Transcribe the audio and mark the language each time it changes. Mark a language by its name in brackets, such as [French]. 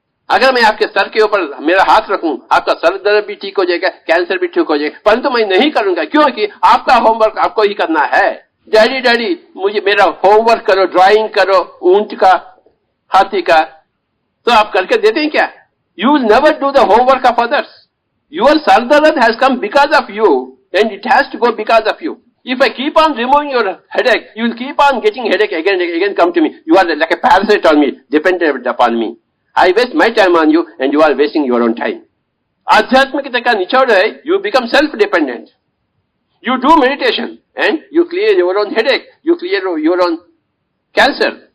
[Hindi] अगर मैं आपके सर के ऊपर मेरा हाथ रखूं, आपका सर दर्द भी ठीक हो जाएगा, कैंसर भी ठीक हो जाएगा, परंतु मैं नहीं करूंगा, क्योंकि आपका होमवर्क आपको ही करना है। डैडी डैडी मुझे मेरा होमवर्क करो, ड्राइंग करो ऊंट का, हाथी का, तो आप करके देते हैं क्या? [English] You will never do the homework of others. Your सर दर्द has come because of you and it has to go because of you. If I keep on removing your headache, you will keep on getting headache again and again. Come to me. You are like a parasite on me, dependent upon me. I waste my time on you and you are wasting your own time. [Hindi] आध्यात्मिकता का निचोड़ है, [English] you become self-dependent. You do meditation and you clear your own headache, you clear your own cancer.